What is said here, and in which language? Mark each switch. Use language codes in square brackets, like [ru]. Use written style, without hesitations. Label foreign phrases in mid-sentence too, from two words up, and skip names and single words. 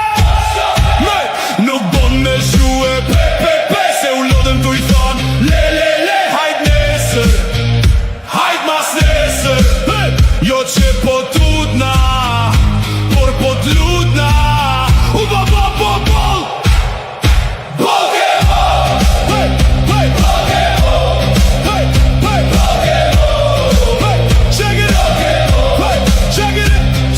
[sq] Nuk bon me shue pe, se u lodhem tu i thon le, hajt nesër, hajt mas nesër. Jo që po tutna, por po t'lutna. U bol Bolkemo, [en] check it out, check it out.